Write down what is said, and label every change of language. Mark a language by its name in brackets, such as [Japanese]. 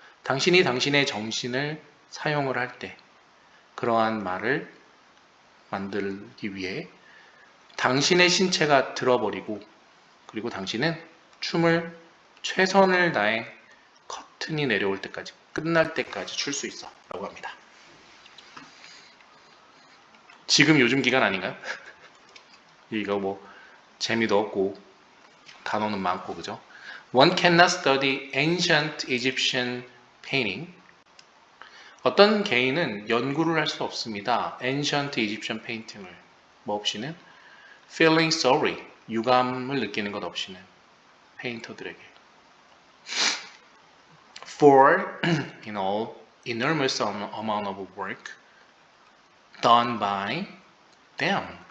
[Korean] 당신이 당신의 정신을 사용을 할 때 그러한 말을 만들기 위해 당신의 신체가 들어버리고 그리고 당신은 춤을 최선을 다해 커튼이 내려올 때까지 끝날 때까지 출 수 있어 라고 합니다. 지금 요즘 기간 아닌가요? 이거 뭐 재미도 없고 단어는 많고 그죠? [English] One cannot study ancient Egyptian painting. [Korean] 어떤 개인은 연구를 할 수 없습니다. [English] Ancient Egyptian painting을 [Korean] 뭐 없이는 [English] feeling sorry [Korean] 유감을 느끼는 것 없이는 페인터들에게 [English] for enormous amount of work done by them.